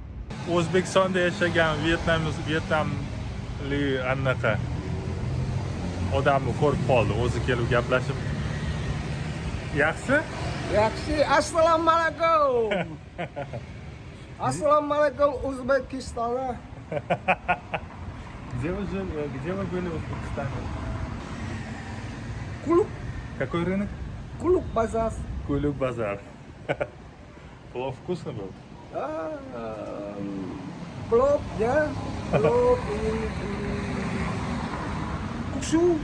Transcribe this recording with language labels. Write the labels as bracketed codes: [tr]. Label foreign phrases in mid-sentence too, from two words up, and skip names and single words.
[uz] O'zbekistonda yashagan Vyetnamlik anaqa odamni ko'rib qoldi, o'zi kelib gaplashib. Yaxshi? Yaxshi, assalomu alaykum. Assalomu alaykum O'zbekiston. [ru] Где вы были в Узбекистане? Клуб, Какой рынок? клуб базар. Кулюк базар. Плов вкусно был? Плов, да? Плов и кукшу.